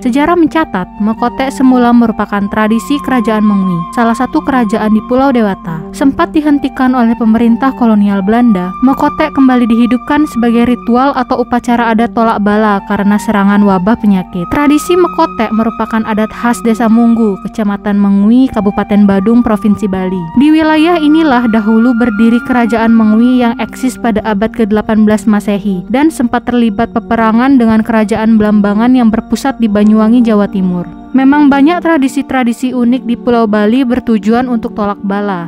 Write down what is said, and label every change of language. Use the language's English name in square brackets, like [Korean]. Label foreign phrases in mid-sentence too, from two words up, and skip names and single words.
[Indonesian] Sejarah mencatat, Mekotek semula merupakan tradisi kerajaan Mengwi, salah satu kerajaan di Pulau Dewata. Sempat dihentikan oleh pemerintah kolonial Belanda, Mekotek kembali dihidupkan sebagai ritual atau upacara adat tolak bala karena serangan wabah penyakit. Tradisi Mekotek merupakan adat khas Desa Munggu, Kecamatan Mengwi, Kabupaten Badung, Provinsi Bali. Di wilayah inilah dahulu berdiri kerajaan Mengwi yang eksis pada abad ke-18 Masehi dan sempat terlibat peperangan dengan kerajaan Blambangan yang berpusat di Banyuwangi, Jawa Timur. Memang banyak tradisi-tradisi unik di Pulau Bali bertujuan untuk tolak bala.